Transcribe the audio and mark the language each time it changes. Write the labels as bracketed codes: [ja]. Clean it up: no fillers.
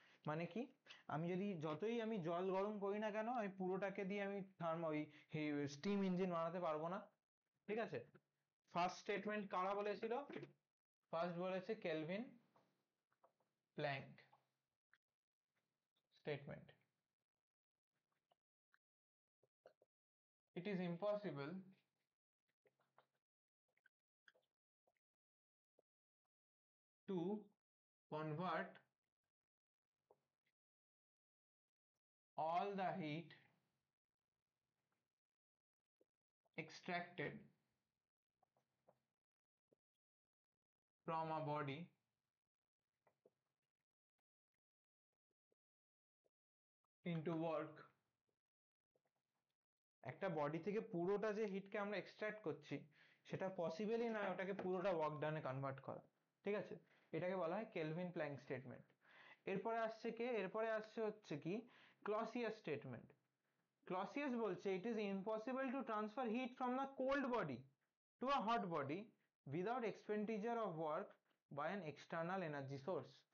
[bn] মানে কি, আমি যদি যতই আমি জল গরম করি না কেন, আমি পুরোটাকে দিয়ে আমি ওই স্টিম ইঞ্জিন বানাতে পারবো না। ঠিক আছে, ফার্স্ট স্টেটমেন্ট কারা বলেছিল? ফার্স্ট বলেছে kelvin, Planck statement. [en] It is impossible to convert all the heat extracted from a body into work। [bn] একটা বডি থেকে পুরোটা যে হিটকে আমরা এক্সট্রাক্ট করছি, সেটা পসিবলই নয় ওটাকে পুরোটা ওয়ার্ক ডানে কনভার্ট করা। ঠিক আছে, এটাকে বলা হয় কেলভিন প্ল্যাঙ্ক স্টেটমেন্ট। এরপরে আসছে কে, এরপরে আসছে হচ্ছে কি, ক্লসিয়াস স্টেটমেন্ট। ক্লসিয়াস বলছে [en] It is impossible to transfer heat from the cold body to a hot body without expenditure of work by an external energy source.